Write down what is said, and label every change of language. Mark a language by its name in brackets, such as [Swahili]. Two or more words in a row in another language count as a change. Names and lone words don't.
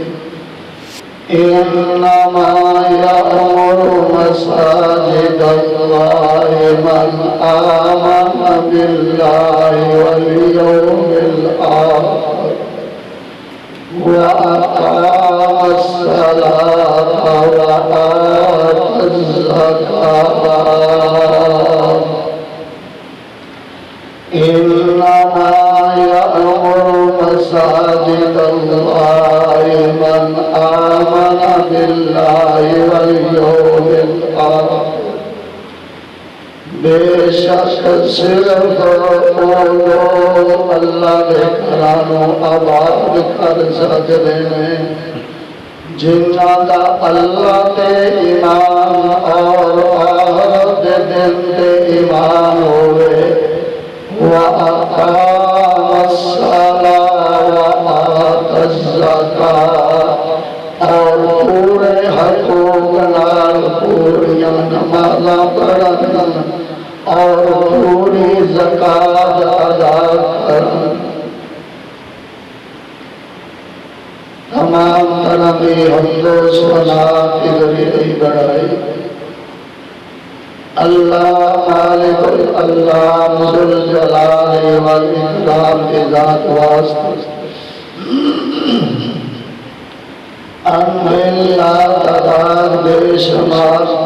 [Arabic] انما یأمر مساجد اللہ من آمن باللہ والیوم الآخر وأقام الصلاة وآتى الزكاة. إنما يأمر مساجد الله من آمن بالله واليوم الآخر. [Punjabi] بے شک صرف وہ لوگ اللہ کے گھرانوں آباد کر سکتے ہیں جنہاں دا اللہ تے ایمان اور آخرت دے دن تے ایمان ہوئے. [Arabic] وَأَقَامَ الصَّلَاةَ وَآتَى الزَّكَاةَ [Punjabi] اور پورے حقوق نال پوریاں نمازاں پڑھن اور پوری زکات ادا کرن. [Urdu] تمام طرح کی حمد و ثنا کی ذریعے بڑھائی اللہ مالک اللہ ذوالجلال والاکرام کی ذات واسطے انہیں لا تعداد بے شمار